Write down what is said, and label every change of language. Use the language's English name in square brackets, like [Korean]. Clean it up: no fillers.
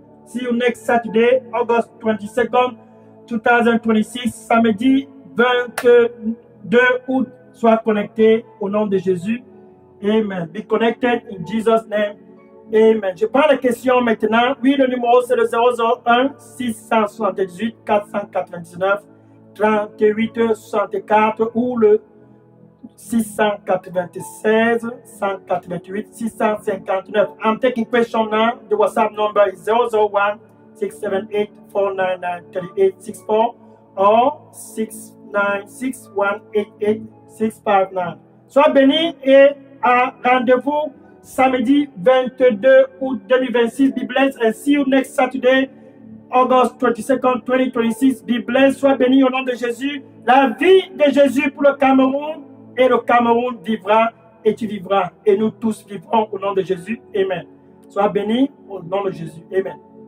[English] See you next Saturday, August 22nd, 2026. [French] Samedi 22 août. Sois connecté au nom de Jésus. Amen. [English] Be connected in Jesus' name. [French] Amen. Je prends la question maintenant. Oui, le numéro c'est le 001 678 499 38 64 ou le 696 188 659. [English] I'm taking question now. The WhatsApp number is 001 678 499 3864 or 696 188 659. [French] Sois béni et à rendez-vous samedi 22 août 2026. [English] Be blessed and see you next Saturday, August 22nd, 2026. Be blessed. [French] Sois béni au nom de Jésus. La vie de Jésus pour le Cameroun, et le Cameroun vivra et tu vivras. Et nous tous vivrons au nom de Jésus. Amen. Sois béni au nom de Jésus. Amen.